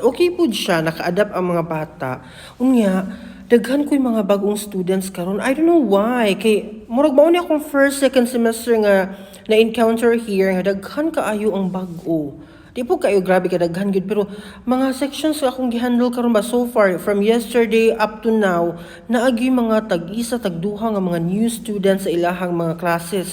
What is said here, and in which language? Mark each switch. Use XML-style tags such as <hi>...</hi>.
<ceb>Okay po siya, naka-adapt ang mga bata. Unya, daghan ko yung mga bagong students karon.</ceb> <en>I don't know why.</en> <ceb>Kay murag mao ni akong first, second semester nga na-encounter here nga daghan kaayo ang bago. Di po kayo grabe ka daghan gyud, pero mga sections akong gihandle karon ba</ceb> <en>so far from yesterday up to now,</en> <ceb>naagi mga tag-isa tagduha nga mga new students sa ilahang mga classes.</ceb>